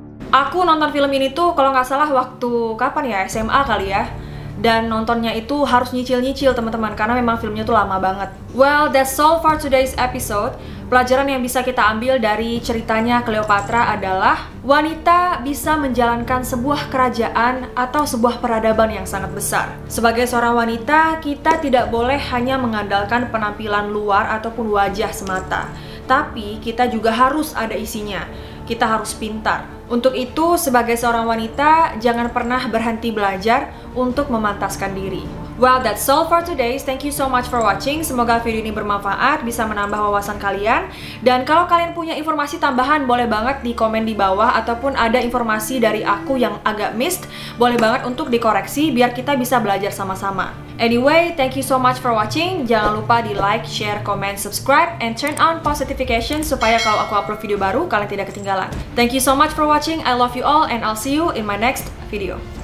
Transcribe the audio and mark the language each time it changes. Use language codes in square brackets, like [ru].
[id] Aku nonton film ini tuh kalau nggak salah waktu kapan ya, SMA kali ya. Dan nontonnya itu harus nyicil-nyicil teman-teman, karena memang filmnya tuh lama banget. [en] Well, that's all for today's episode. [id] Pelajaran yang bisa kita ambil dari ceritanya Cleopatra adalah wanita bisa menjalankan sebuah kerajaan atau sebuah peradaban yang sangat besar. Sebagai seorang wanita, kita tidak boleh hanya mengandalkan penampilan luar ataupun wajah semata, tapi kita juga harus ada isinya. Kita harus pintar. Untuk itu, sebagai seorang wanita, jangan pernah berhenti belajar untuk memantaskan diri. [en] Well, that's all for today. Thank you so much for watching. [id] Semoga video ini bermanfaat, bisa menambah wawasan kalian. Dan kalau kalian punya informasi tambahan, boleh banget di komen di bawah. Ataupun ada informasi dari aku yang agak missed, boleh banget untuk dikoreksi biar kita bisa belajar sama-sama. [en] Anyway, thank you so much for watching. [id] Jangan lupa di [en] like, share, comment, subscribe, and turn on post notification [id] supaya kalau aku upload video baru, kalian tidak ketinggalan. [en] Thank you so much for watching. I love you all, and I'll see you in my next video.